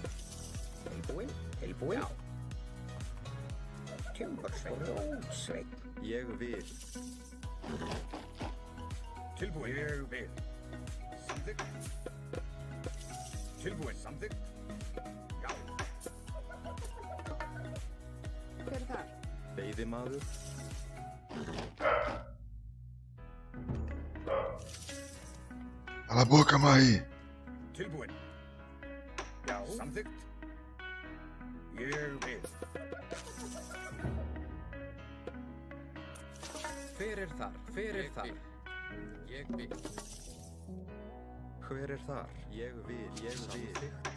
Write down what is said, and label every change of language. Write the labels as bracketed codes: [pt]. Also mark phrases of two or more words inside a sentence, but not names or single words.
[is] Tilbúin? Tilbúin? Já. Timbursveinn. Rótsveinn. Ég vil. Tilbúin. Ég vil. Samþykkt. Tilbúin. Samþykkt. Já. Hver er það? Veiðimaður? [pt] Cala a boca, Maí. [is] Tilbúin. Já. Samþykkt. Ég vil. Fyrir þar. Fyrir þar. Ég vil. Hver er þar? Ég vil. Samþykkt.